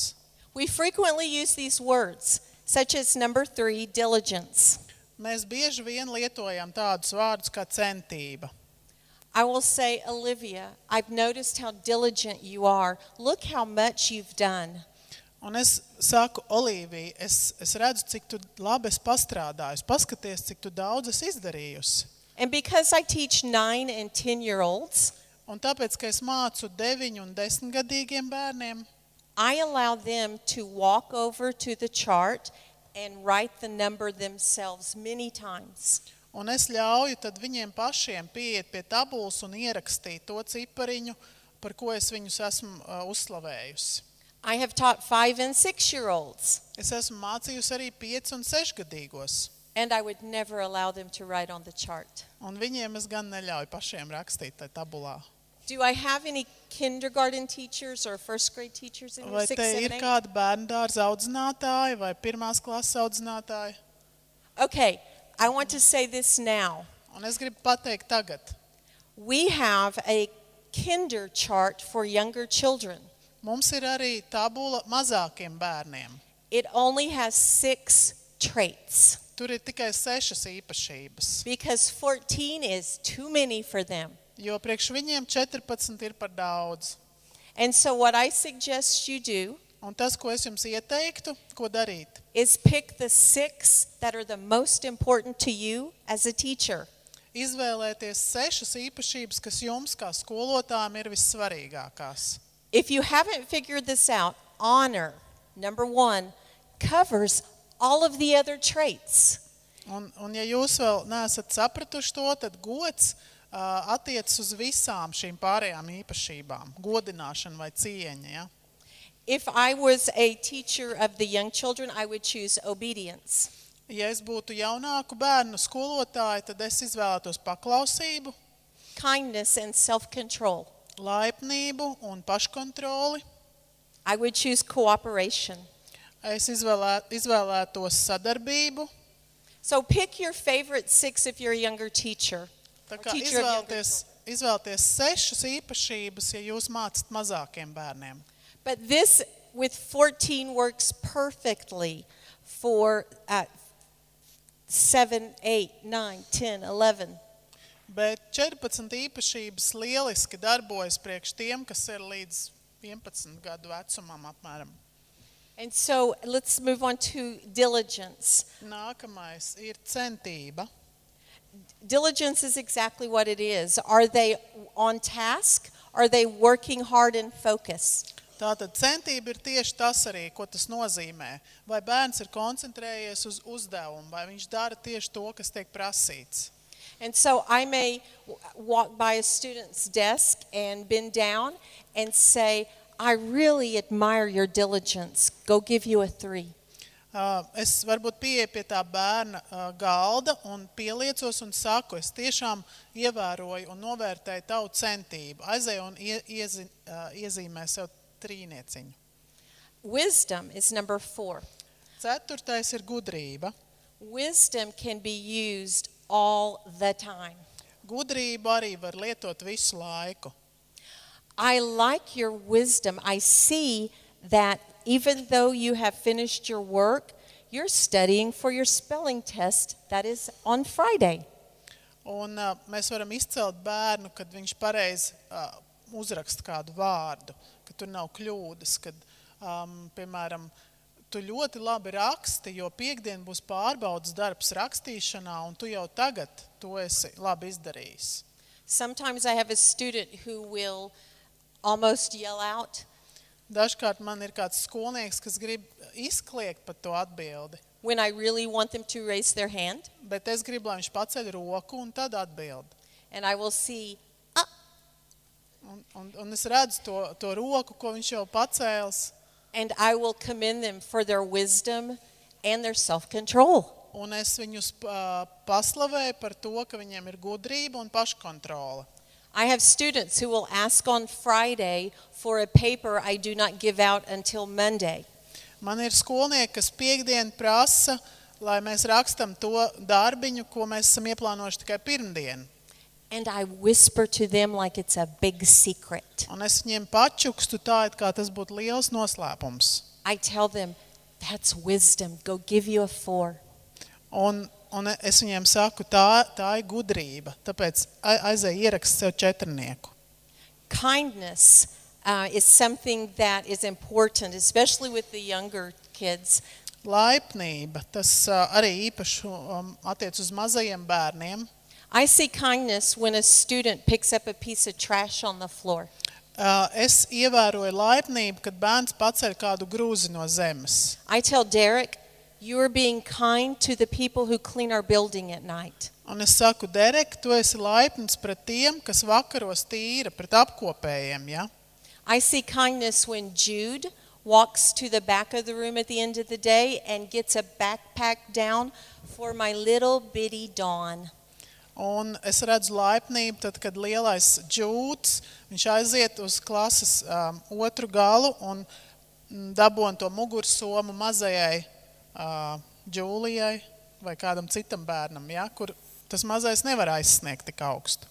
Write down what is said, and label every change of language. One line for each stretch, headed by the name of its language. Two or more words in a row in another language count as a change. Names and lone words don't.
English: We frequently use these words, such as number 3, diligence.
Latvian: Mēs bieži vien lietojam tādus vārdus kā centība.
English: I will say, Olivia, I've noticed how diligent you are. Look how much you've done.
Latvian: Un es saku, Olīvija, es redzu, cik tu labi esi pastrādājusi. Paskaties, cik tu daudz esi izdarījusi.
English: And because I teach 9 and 10-year-olds,
Latvian: Un tāpēc, ka es mācu 9 un 10 gadīgiem bērniem,
English: I allow them to walk over to the chart and write the number themselves many times.
Latvian: un es ļauju tad viņiem pašiem pieiet pie tabulas un ierakstīt to cipariņu, par ko es viņus esmu uzslavējusi.
English: I have taught 5 and 6-year-olds,
Latvian: Es esmu mācījusi arī 5 un 6 gadīgos,
English: and I would never allow them to write on the chart.
Latvian: un viņiem es gan neļauju pašiem rakstīt tajā tabulā.
English: Do I have any kindergarten teachers or first grade teachers in your
Latvian: Vai 6, te 7, ir 8? kādi bērndārza audzinātāji vai pirmās klases audzinātāji?
English: Okay, I want to say this now.
Latvian: Un es gribu pateikt tagad.
English: We have a kinder chart for younger children.
Latvian: Mums ir arī tabula mazākiem bērniem.
English: It only has 6 traits
Latvian: Tur ir tikai 6 īpašības,
English: because 14 is too many for them.
Latvian: jo priekš viņiem 14 ir par daudz.
English: And so what I suggest you do
Latvian: Un tas, ko es jums ieteiktu, ko darīt,
English: is pick the 6 that are the most important to you as a teacher.
Latvian: izvēlēties 6 īpašības, kas jums kā skolotājiem ir vissvarīgākās.
English: If you haven't figured this out, honor, number 1, covers all of the other traits.
Latvian: Un ja jūs vēl neesat sapratuši to, tad gods attiecas uz visām šīm pārējām īpašībām. Godināšana vai cieņa, ja?
English: If I was a teacher of the young children, I would choose obedience.
Latvian: Ja es būtu jaunāku bērnu skolotāja, tad es izvēlētos paklausību,
English: Kindness and self-control.
Latvian: laipnību un paškontroli.
English: I would choose cooperation.
Latvian: Es izvēlētos sadarbību.
English: So pick your favorite 6 if you're a younger teacher.
Latvian: Tā or kā
English: teacher of younger
Latvian: izvēlēties 6 īpašības, ja jūs mācat mazākiem bērniem.
English: But this with 14 works perfectly for 7, 8, 9, 10, 11.
Latvian: Bet 14 īpašības lieliski darbojas priekš tiem, kas ir līdz 11 gadu vecumam apmēram.
English: And so let's move on to diligence.
Latvian: Nākamais ir centība.
English: Diligence is exactly what it is. Are they on task? Are they working hard and focused?
Latvian: Tātad centība ir tieši tas arī, ko tas nozīmē. Vai bērns ir koncentrējies uz uzdevumu, vai viņš dara tieši to, kas tiek prasīts.
English: And so I may walk by a student's desk and bend down and say, I really admire your diligence. Go give you a 3.
Latvian: Es varbūt pieeju pie tā bērna galda un pieliecos un saku, es tiešām ievēroju un novērtēju tavu centību. Aizēju un iezīmē sev 3.
English: Wisdom is number 4.
Latvian: 4. ir gudrība.
English: Wisdom can be used all the time.
Latvian: Gudrību arī var lietot visu laiku.
English: I like your wisdom. I see that even though you have finished your work, you're studying for your spelling test that is on Friday.
Latvian: Un mēs varam izcelt bērnu, kad viņš pareizi uzraksta kādu vārdu, ka tur nav kļūdas, kad, piemēram, tu ļoti labi raksti, jo piektdien būs pārbaudas darbs rakstīšanā, un tu jau tagad to esi labi izdarījis.
English: Sometimes I have a student who will almost yell out,
Latvian: Dažkārt man ir kāds skolnieks, kas grib izkliegt par to atbildi,
English: when I really want them to raise their hand,
Latvian: bet es gribu, lai viņš paceļ roku un tad atbild.
English: and I will see,
Latvian: Un es redzu to roku, ko viņš jau pacēls,
English: and I will commend them for their wisdom and their self-control.
Latvian: un es viņus paslavēju par to, ka viņiem ir gudrība un paškontrola.
English: I have students who will ask on Friday for a paper I do not give out until Monday.
Latvian: Man ir skolnieki, kas piektdien prasa, lai mēs rakstam to darbiņu, ko mēs esam ieplānojuši tikai pirmdien.
English: And I whisper to them like it's a big secret.
Latvian: Un es viņiem pačukstu tā, it kā tas būtu liels noslēpums.
English: I tell them, that's wisdom. Go give you a 4.
Latvian: Un es viņiem saku, tā ir gudrība, tāpēc aizēj ierakst sev 4.
English: Kindness is something that is important, especially with the younger kids.
Latvian: Laipnība, tas arī īpaši attiec uz mazajiem bērniem.
English: I see kindness when a student picks up a piece of trash on the floor.
Latvian: Es ievēroju laipnību, kad bērns paceļ kādu grūzi no zemes.
English: I tell Derek, you are being kind to the people who clean our building at night.
Latvian: Un es saku, Derek, tu esi laipns pret tiem, kas vakaros tīra, pret apkopējiem, ja?
English: I see kindness when Jude walks to the back of the room at the end of the day and gets a backpack down for my little bitty Dawn.
Latvian: Un es redzu laipnību, tad, kad lielais Džūds, viņš aiziet uz klases otru galu un dabon to mugursomu mazajai Džūlijai vai kādam citam bērnam, ja, kur tas mazais nevar aizsniegt tik augstu.